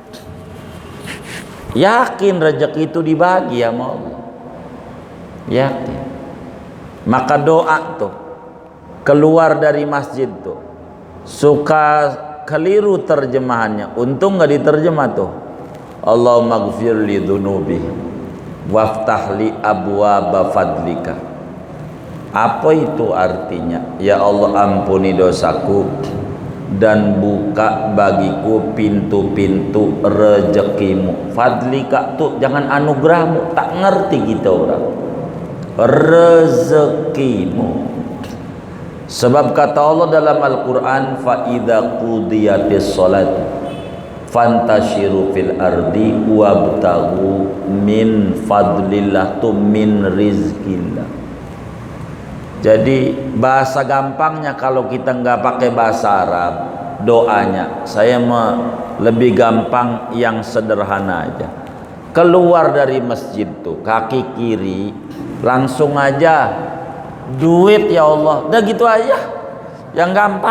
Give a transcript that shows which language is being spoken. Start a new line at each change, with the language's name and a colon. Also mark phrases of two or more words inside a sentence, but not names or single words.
Indonesian: Yakin rezeki itu dibagi sama Allah, yakin. Maka doa tuh keluar dari masjid tuh suka keliru terjemahannya, untung nggak diterjemah tuh
Arabic: اللهم اغفر لي ذنوبي وافتح لي أبواب فضلك.
Indonesian: Apa itu artinya? Ya Allah, ampuni dosaku dan buka bagiku pintu-pintu rezekimu. Fadlika tuh jangan anugerahmu, tak ngerti kita orang. Rezekimu. Sebab kata Allah dalam Al-Quran,
Arabic: فإذا قضيت الصلاة فانتشروا في الأرض وابتغوا من فضل الله, tu من رزق الله.
Indonesian: Jadi bahasa gampangnya, kalau kita nggak pakai bahasa Arab, doanya saya lebih gampang yang sederhana aja. Keluar dari masjid tuh kaki kiri, langsung aja duit ya Allah, udah gitu aja, yang gampang.